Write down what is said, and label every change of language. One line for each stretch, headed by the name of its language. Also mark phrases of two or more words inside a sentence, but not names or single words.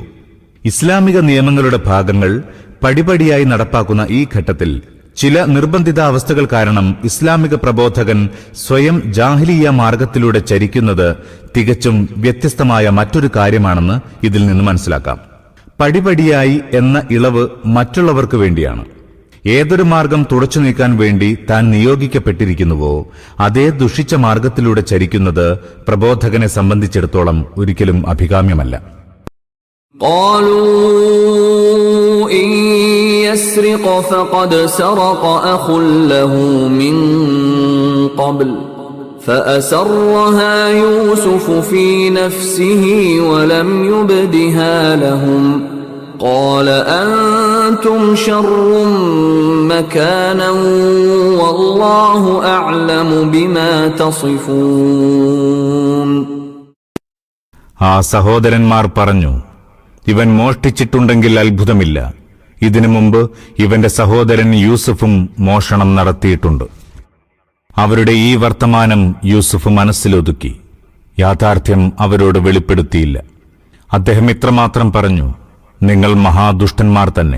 Malayalam: ഇസ്ലാമിക നിയമങ്ങളുടെ ഭാഗങ്ങൾ പടിപടിയായി നടപ്പാക്കുന്ന ഈ ഘട്ടത്തിൽ ചില നിർബന്ധിത അവസ്ഥകൾ കാരണം ഇസ്ലാമിക പ്രബോധകൻ സ്വയം ജാഹിലിയ മാർഗത്തിലൂടെ ചരിക്കുന്നത് തികച്ചും വ്യത്യസ്തമായ മറ്റൊരു കാര്യമാണെന്ന് ഇതിൽ നിന്ന് മനസ്സിലാക്കാം. പടിപടിയായി എന്ന ഇളവ് മറ്റുള്ളവർക്ക് വേണ്ടിയാണ്. ഏതൊരു മാർഗം തുടച്ചു നീക്കാൻ വേണ്ടി താൻ നിയോഗിക്കപ്പെട്ടിരിക്കുന്നുവോ അതേ ദുഷിച്ച മാർഗത്തിലൂടെ ചരിക്കുന്നത് പ്രബോധകനെ സംബന്ധിച്ചിടത്തോളം ഒരിക്കലും അഭികാമ്യമല്ല.
Arabic: إن يسرق فقد سرق أخ له من قبل فأسرها يوسف في نفسه ولم يبدها لهم قال أنتم شر مكانا والله أعلم بما تصفون.
Malayalam: ആ സഹോദരന്മാർ പറഞ്ഞു, ഇവൻ മോഷ്ടിച്ചിട്ടുണ്ടെങ്കിൽ അത്ഭുതമില്ല. ഇതിനു മുമ്പ് ഇവന്റെ സഹോദരൻ യൂസുഫും മോഷണം നടത്തിയിട്ടുണ്ട്. അവരുടെ ഈ വർത്തമാനം യൂസുഫ് മനസ്സിലൊതുക്കി. യാഥാർത്ഥ്യം അവരോട് വെളിപ്പെടുത്തിയില്ല. അദ്ദേഹം ഇത്രമാത്രം പറഞ്ഞു, നിങ്ങൾ മഹാദുഷ്ടന്മാർ തന്നെ.